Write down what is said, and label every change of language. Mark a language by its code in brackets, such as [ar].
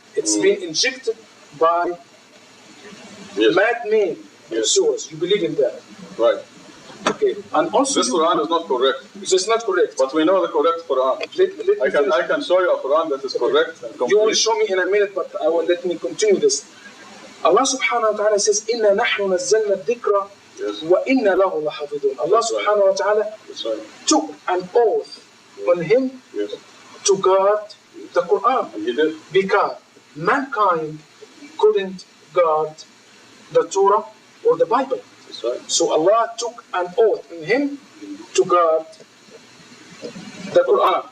[en] It's been injected by madmen surahs. You believe in that? Right. Okay. And also this Quran is not correct. It's not correct. But we know the correct Quran. I can show you a Quran that is correct and complete. You will show me in a minute, but let me continue this. Allah subhanahu wa ta'ala says, [ar] إِنَّا نَحْنُ نَزَّلْنَا الذِّكْرَ وَإِنَّا لَهُ لَحَافِظُونَ. [en] Allah subhanahu wa ta'ala took an oath on him to guard the Quran. And he did. Because mankind couldn't guard the Torah or the Bible. That's right. So Allah took an oath on him to guard the Quran.